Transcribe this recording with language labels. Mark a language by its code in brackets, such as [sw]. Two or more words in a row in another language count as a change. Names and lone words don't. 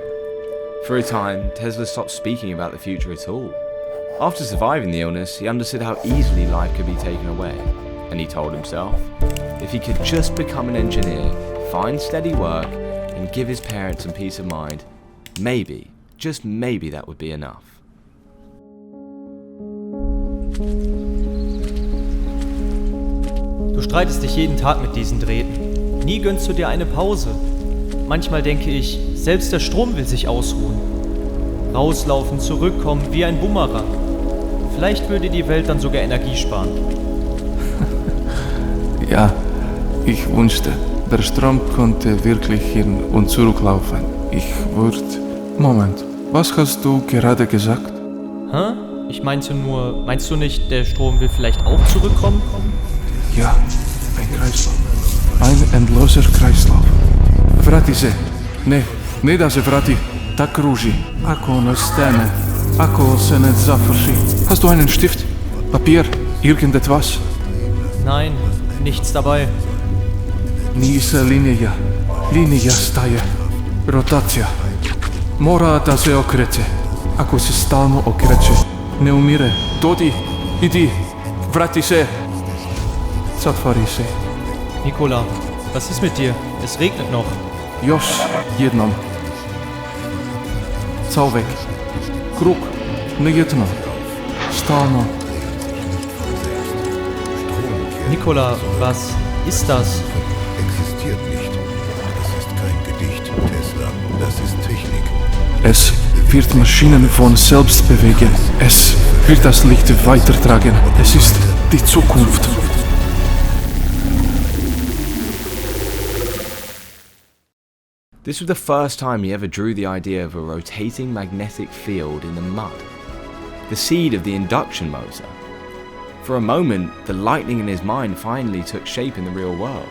[en] For a time, Tesla stopped speaking about the future at all. After surviving the illness, he understood how easily life could be taken away, and he told himself, if he could just become an engineer, find steady work, and give his parents some peace of mind, maybe, just maybe that would be enough. [de] Du streitest dich jeden Tag mit diesen Drähten. Nie gönnst du dir eine Pause. Manchmal denke ich, selbst der Strom will sich ausruhen. Rauslaufen, zurückkommen, wie ein Bumerang. Vielleicht würde die Welt dann sogar Energie sparen. Ja, ich wünschte, der Strom konnte wirklich hin und zurücklaufen. Ich würde... Moment, was hast du gerade gesagt? Hä? Ich meinte nur, meinst du nicht, der Strom will vielleicht auch zurückkommen? Ja, ein Kreislauf. Ein endloser Kreislauf. [sr] Vrati se. Ne da se vrati. Tak kruži. Ako ne stane. Ako se ne završi. [de] Hast du einen Stift? Papier? Irgendetwas? Nein, nichts dabei. [sr] Nisa linija. Linija staje. Rotacija. Mora da se okreće. Ako se stalno okreće, ne umire. Dodi, idi. Vrati se. Zatvori se. [de] Nikola, was ist mit dir? Es regnet noch. [sr] Još jednom. Zauvek. Krug. Ne jednom. Stalno. [de] Nikola, was ist das? Existiert nicht. Das ist kein Gedicht, Tesla. Das ist Technik. Es wird Maschinen von selbst bewegen. Es wird das Licht weitertragen. Es ist die Zukunft. [en] This was the first time he ever drew the idea of a rotating magnetic field in the mud, the seed of the induction motor. For a moment, the lightning in his mind finally took shape in the real world.